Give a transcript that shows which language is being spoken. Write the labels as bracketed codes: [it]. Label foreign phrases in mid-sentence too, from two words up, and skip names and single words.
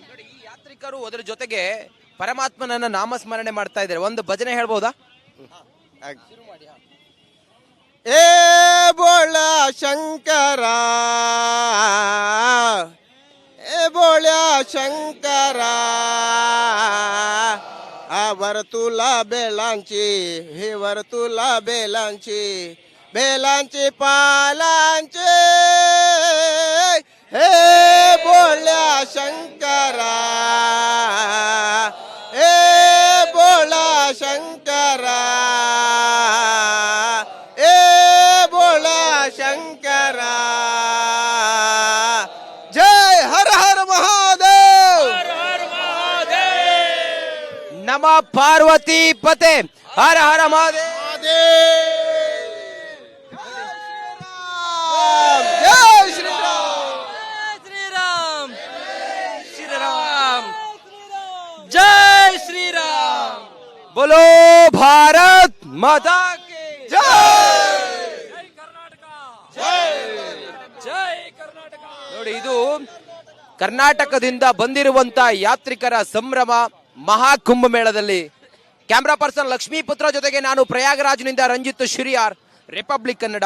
[kn] ಈ ಯಾತ್ರಿಕರು ಅದರ ಜೊತೆಗೆ ಪರಮಾತ್ಮನನ್ನ ನಾಮಸ್ಮರಣೆ ಮಾಡ್ತಾ ಇದ್ದಾರೆ. ಒಂದು ಭಜನೆ ಹೇಳ್ಬೋದಾ? [mr] ए बोला शंकर, ए बोला शंकर, वर तुला बेलांची, हे वर तुला बेलांची, बेलांची पालांची, हे बोल्या शंकरा, हे बोला शंकरा, हे शंकर जय हर हर महादेव [kn] ನಮ ಪಾರ್ವತಿ ಪತೆ ಹರ ಹರ ಮಹಾದೇವ್. ಜೈ ಶ್ರೀರಾಮ್ ಶ್ರೀರಾಮ್ ಶ್ರೀರಾಮ್ ಜೈ ಶ್ರೀರಾಮ್ [hi] बोलो भारत माता की [kn] ನೋಡಿ, ಇದು ಕರ್ನಾಟಕದಿಂದ ಬಂದಿರುವಂತ ಯಾತ್ರಿಕರ ಸಂಭ್ರಮ ಮಹಾಕುಂಭ ಮೇಳದಲ್ಲಿ. ಕ್ಯಾಮ್ರಾ ಪರ್ಸನ್ ಲಕ್ಷ್ಮೀಪುತ್ರ ಜೊತೆಗೆ ನಾನು ಪ್ರಯಾಗರಾಜ್ನಿಂದ ರಂಜಿತ್ ಶಿರಿಯಾರ್, ರಿಪಬ್ಲಿಕ್ ಕನ್ನಡ.